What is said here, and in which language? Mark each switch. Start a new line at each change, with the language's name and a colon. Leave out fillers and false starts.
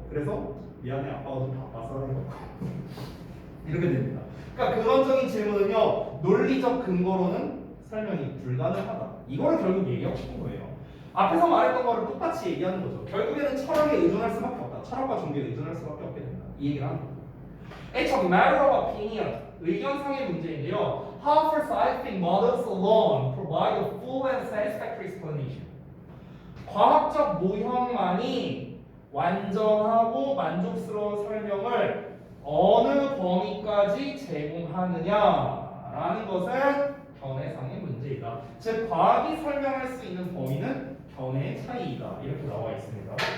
Korean: 그래서 미안해 아빠가 좀 바빠서 이렇게 됩니다. 그러니까 근원적인 질문은요 논리적 근거로는 설명이 불가능하다. 이거를 결국 얘기하고 싶은 거예요. 앞에서 말했던 거를 똑같이 얘기하는 거죠. 결국에는 철학에 의존할 수밖에 없다. 철학과 종교에 의존할 수밖에 없게 된다. 이 얘기를 하는 거예요.
English: It's a matter of opinion.
Korean: 의견상의 문제인데요.
English: How for scientific models alone provide a full and satisfactory explanation.
Korean: 과학적 모형만이 완전하고 만족스러운 설명을 어느 범위까지 제공하느냐라는 것은 견해상의 문제이다. 즉 과학이 설명할 수 있는 범위는 견해의 차이이다. 이렇게 나와 있습니다.